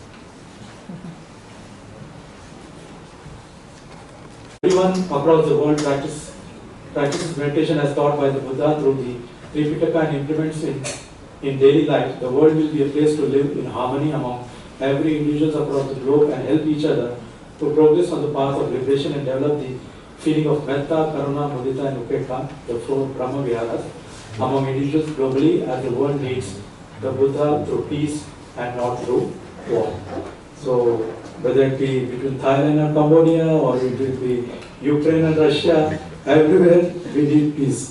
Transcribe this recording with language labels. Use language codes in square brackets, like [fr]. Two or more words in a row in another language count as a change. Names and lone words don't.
[en] Everyone across the world practices meditation as taught by the Buddha through the Tripitaka and implements in daily life. The world will be a place to live in harmony among every individuals across the globe and help each other to progress on the path of liberation and develop the feeling of [pi] metta, karuna, mudita [en] and upekkha, the four [pi] Brahma Viharas, [en] among individuals globally as the world needs the Buddha through peace and not through war. So whether it be between Thailand and Cambodia or it will be Ukraine and Russia, everywhere we need peace.